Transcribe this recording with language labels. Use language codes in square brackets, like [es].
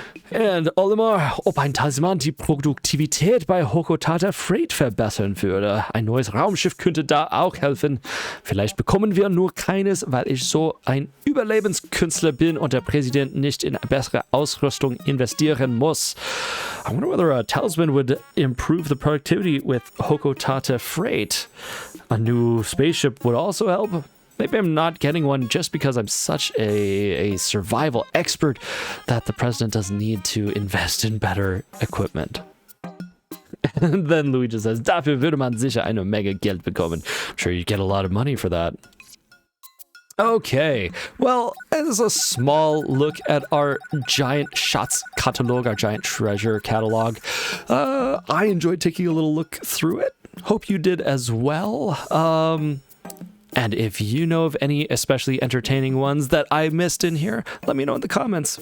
[de] Und Olimar, ob ein Talisman die Produktivität bei Hokotata Freight verbessern würde. Ein neues Raumschiff könnte da auch helfen. Vielleicht bekommen wir nur keines, weil ich so ein Überlebenskünstler bin und der Präsident nicht in bessere Ausrüstung investieren muss. [en] I wonder whether a talisman would improve the productivity with Hokotata Freight. A new spaceship would also help. Maybe I'm not getting one just because I'm such a survival expert that the president doesn't need to invest in better equipment. And then Luigi says, [de] dafür würde man sicher eine Menge Geld bekommen. [en] I'm sure you'd get a lot of money for that. Okay, well, as a small look at our giant Schatzkatalog, our giant treasure catalog, I enjoyed taking a little look through it. Hope you did as well. And if you know of any especially entertaining ones that I missed in here, let me know in the comments.